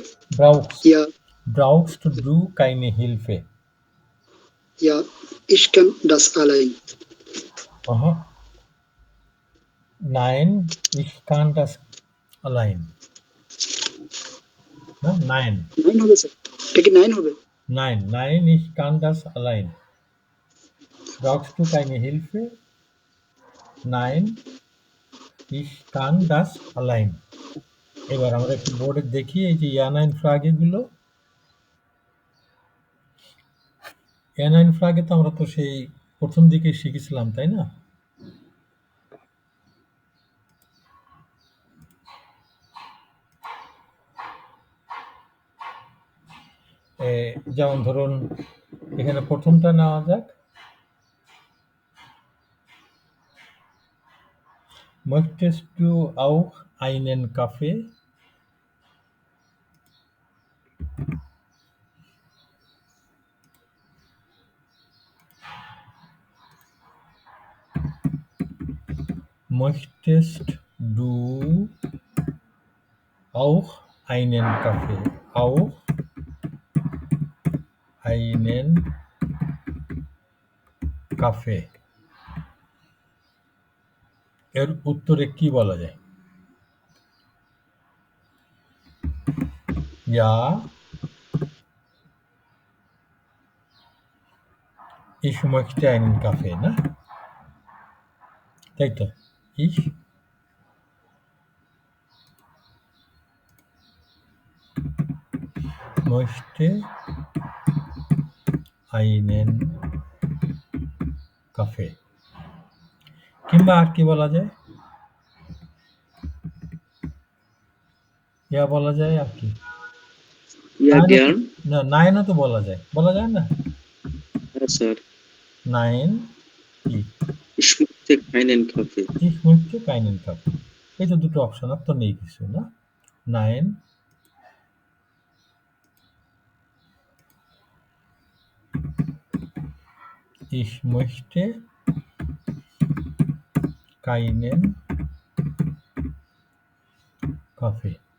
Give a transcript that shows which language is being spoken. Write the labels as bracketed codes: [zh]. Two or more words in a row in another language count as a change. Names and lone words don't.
[de] Ja, Brauchst du keine Hilfe? ja, ich kann das allein. Aha. Nein, ich kann das allein। [bn] না, nein। Nein হবে স্যার, এটা কি 9 হবে? [de] Nein, nein, ich kann das allein। Brauchst du keine Hilfe? Nein, ich kann das allein। [bn] এবার আমরা একটু বোর্ডে দেখি এই যে [de] Ja-Nein Frage [bn] গুলো। [de] Ja-Nein Frage [bn] তো আমরা তো সেই প্রথম দিকে শিখেছিলাম, তাই না? যেমন ধরুন এখানে প্রথমটা নেওয়া যাক। [de] Möchtest du auch einen Kaffee? Möchtest du auch einen Kaffee? Auch einen Kaffee। [bn] এর উত্তরে কি বলা যায়? [de] Ja, ich möchte einen Kaffee, [bn] না? তাই তো? [de] Ich möchte einen Kaffee। [bn] কিংবা আর কি বলা যায়? ইয়া বলা যায় আর কি? [de] Ja, gern. [bn] না, নাইনও তো বলা যায়। বলা যায় না? Ja, স্যার। নাইন কি? [de] Ich möchte möchte keinen Kaffee. Ich möchte keinen Kaffee. [bn] এই তো দুটো অপশন, আর তো নেই কিছু না। [de] 9 Ich möchte keinen Kaffee.